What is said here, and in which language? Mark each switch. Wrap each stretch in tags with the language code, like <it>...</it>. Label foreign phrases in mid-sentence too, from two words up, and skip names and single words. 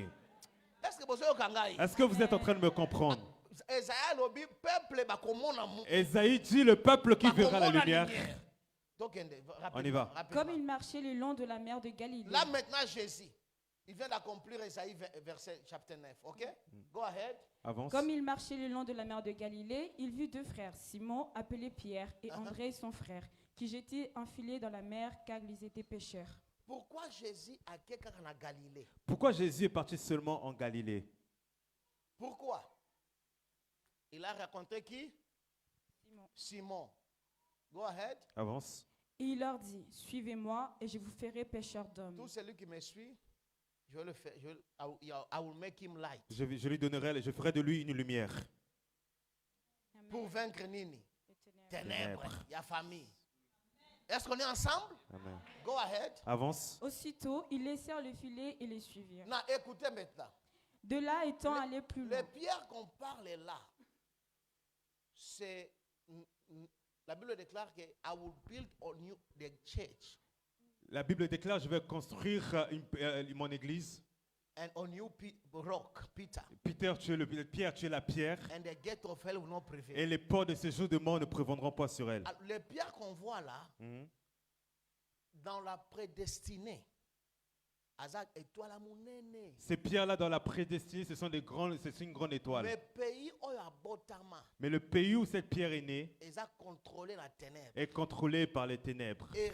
<fr>Est-ce que vous êtes en train de me comprendre? Esaïe dit le peuple qui verra la lumière. On y va. Comme il marchait le long de la mer de Galilée. Là maintenant Jésus, il vient d'accomplir Esaïe verset chapitre 9.</fr> <en>Ok? Go ahead.</en> <fr>Avance. Comme il marchait le long de la mer de Galilée, il vit deux frères, Simon appelé Pierre et André son frère, qui jetaient un filet dans la mer car ils étaient pêcheurs. Pourquoi Jésus a quelqu'un en Galilée? Pourquoi Jésus est parti seulement en Galilée? Pourquoi? Il a rencontré qui? Simon.</fr> <en>Go ahead.</en> <fr>Avance. Et il leur dit: Suivez-moi et je vous ferai pêcheurs d'hommes. Tout celui qui me suit, je vais le faire.</fr> <en>I will make him light.</en> <fr>Je lui donnerai, je ferai de lui une lumière. Amen. Pour vaincre Nini. Ténèbres. Il y a famille. Est-ce qu'on est ensemble? Amen.</fr> <en>Go ahead.</en> <fr>Avance. Aussitôt, ils laissèrent le filet et les suivirent. Non, écoutez maintenant. De là étant allés plus loin. Les pierres qu'on parle là, c'est la Bible déclare que</fr> <en>I will build on you the church.</en> <fr>La Bible déclare: je vais construire mon église.</fr> <en>And on you rock, Peter.</en> <fr>Pierre, tu es la pierre.</fr> <en>And the gate of hell will not prevail.</en> <fr>Et les ports de ces jours de mort ne prévaudront pas sur elle. Alors, les pierres qu'on voit là, dans la prédestinée, Ces pierres-là dans la prédestinée, c'est une grande étoile. Mais le pays où cette pierre est née est contrôlé par les ténèbres.</fr>